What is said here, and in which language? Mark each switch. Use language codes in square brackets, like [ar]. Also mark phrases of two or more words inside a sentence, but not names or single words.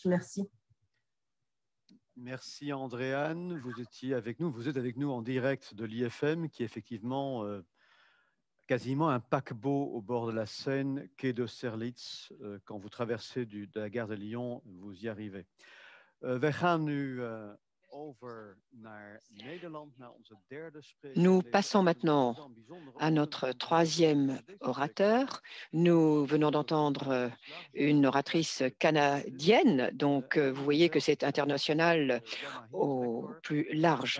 [fr] Merci. Merci Andréane, vous êtes avec nous en direct de l'IFM qui est effectivement quasiment un paquebot au bord de la Seine, quai d'Austerlitz. Quand vous traversez de la gare de Lyon, vous y arrivez. [nl] Wij gaan nu [fr] Nous passons maintenant à notre troisième orateur. Nous venons d'entendre une oratrice canadienne, donc vous voyez que c'est international au plus large.